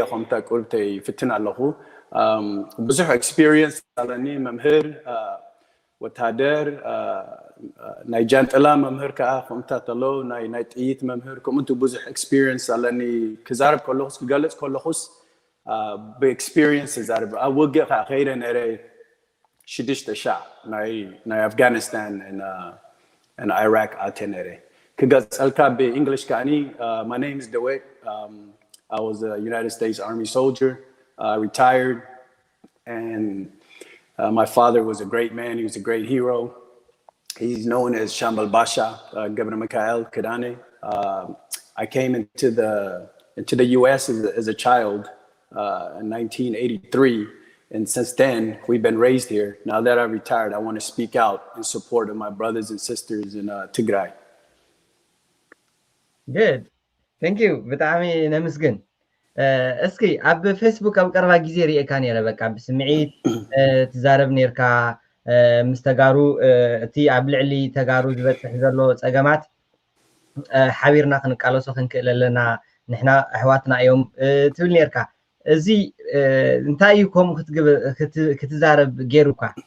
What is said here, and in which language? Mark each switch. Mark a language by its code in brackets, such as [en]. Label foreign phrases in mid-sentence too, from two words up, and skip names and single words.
[ti] ከምታ ቁርብተይ ይፍትን ኣለኹ ብዙሕ ኤክስፒሪየንስ ኣለኒ መምህር ወተሃደር ናይ ጃንጥላ መምህር ከዓ ከምታት ኣለዉ ናይ ጥይት መምህር ከምኡቱ ብዙሕ ኤክስፒሪየንስ ኣለኒ ክዛረብ ከለኹስ ክገልፅ ከለኹስ ብኤክስፒሪየንስ ዝዛረብ ኣብ ውግእ ከዓ ከይደ ነይረ 6,000 ናይ ኣፍጋኒስታን and Iraq ኣትየ ነይረ ክገልፀልካ ብእንግሊሽ ከዓኒ [en] my name is Dawit. I was a United States Army soldier, retired, and my father was a great man. He was a great hero. He's known as Shambal Basha, Governor Mikhail Kadane. I came into the U.S. as a child in 1983, and since then we've been raised here. Now that I'm retired, I want to speak out in support of my brothers and sisters in Tigray. Good. Thank you. [ti] ብጣዕሚ ነመስግን እስኪ ኣብ ፌስቡክ ኣብ ቀረባ ግዜ ሪኤካ ነይረ በቃ ብስምዒት ትዛረብ ነርካ ምስ ተጋሩ እቲ ኣብ ልዕሊ ተጋሩ ዝበፅሕ ዘሎ ፀገማት ሓቢርና ክንቃለሶ ክንክእል ኣለና ንሕና ኣሕዋትና እዮም ትብል ነርካ እዚ እንታይ እዩ ከምኡ ክትዛረብ ገይሩካ